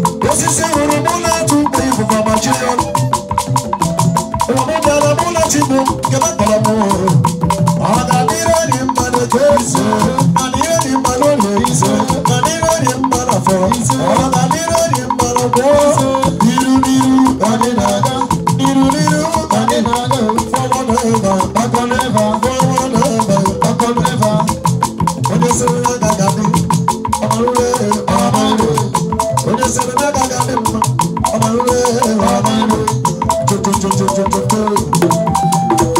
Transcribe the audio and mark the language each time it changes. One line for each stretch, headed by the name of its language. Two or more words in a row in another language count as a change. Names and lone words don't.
Igbo: Osisi hụrụ mụ na-atụ ụgbọ ihe fụfụ agbajie ya ọnụ. Ụwa m bịara mụ na chi m, kebe gara m. Ọ ga-adịrị anyị mma n'oge eze, adịrị anyị mma n'ụlọ eze, adịrị anyị mma n'afọ eze. Ọ ga-adịrị anyị mma n'ụgbọ eze. N'iru n'iru ka anyị na-aga, n'iru n'iru ka anyị na-aga.
English: Forward ever, backward never, forward ever, backward never.
Igbo: Onye sịrị na agaghị adị, ọ marụrụ, ọ marụrụ. Onye sịrị na agaghị adị mma, ọ marụrụ, ọ marụrụ. Jo, jo, jo, jo, jo, jo, jo.